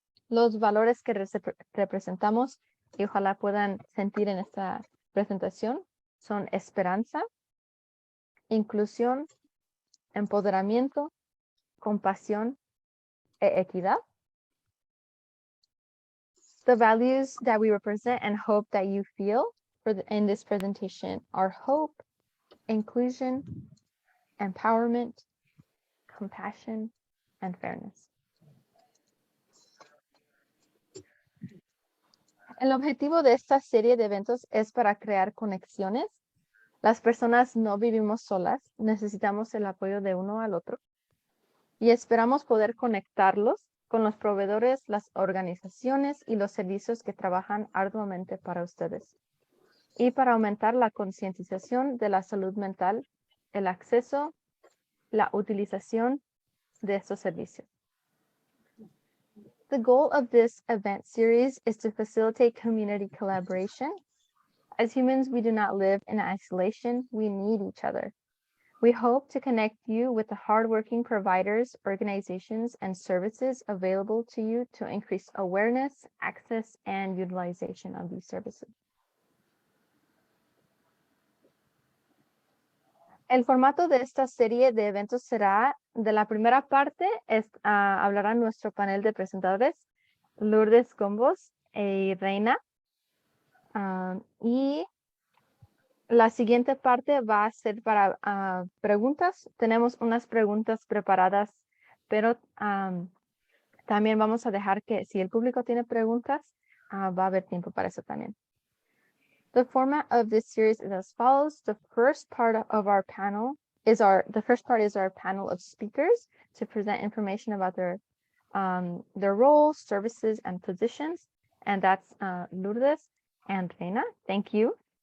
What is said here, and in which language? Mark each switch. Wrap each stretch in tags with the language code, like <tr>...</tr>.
<es>Los valores que representamos y ojalá puedan sentir en esta presentación son esperanza, inclusión, empoderamiento, compasión e equidad.</es> <en>The values that we represent and hope that you feel in this presentation are hope, inclusion, empowerment, compassion, and fairness.</en> <es>El objetivo de esta serie de eventos es para crear conexiones. Las personas no vivimos solas, necesitamos el apoyo de uno al otro y esperamos poder conectarlos con los proveedores, las organizaciones y los servicios que trabajan arduamente para ustedes. Y para aumentar la concientización de la salud mental, el acceso, la utilización de estos servicios.</es> <en>The goal of this event series is to facilitate community collaboration. As humans, we do not live in isolation. We need each other. We hope to connect you with the hardworking providers, organizations, and services available to you to increase awareness, access, and utilization of these services.</en> <es>El formato de esta serie de eventos será, de la primera parte, hablará nuestro panel de presentadores, Lourdes Gombos y Reina. Y la siguiente parte va a ser para preguntas. Tenemos unas preguntas preparadas, pero también vamos a dejar que si el público tiene preguntas, va a haber tiempo para eso también.</es> <en>The format of this series is as follows. The first part of our panel is our panel of speakers to present information about their roles, services, and positions. And that's Lourdes and Reina. Thank you.</en>